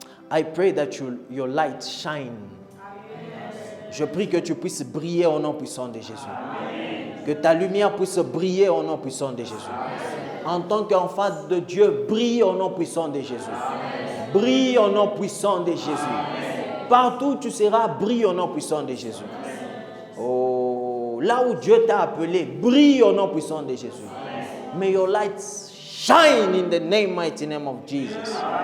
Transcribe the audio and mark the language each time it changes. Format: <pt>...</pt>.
<en>I pray that your light shine.</en> <fr>Je prie que tu puisses briller au nom puissant de Jésus. Que ta lumière puisse briller au nom puissant de Jésus. En tant qu'enfant de Dieu, brille au nom puissant de Jésus. Brille au nom puissant de Jésus. Partout où tu seras, brille au nom puissant de Jésus. Oh, là où Dieu t'a appelé, brille au nom puissant de Jésus.</fr> <en>May your light shine in the mighty name of Jesus.</en>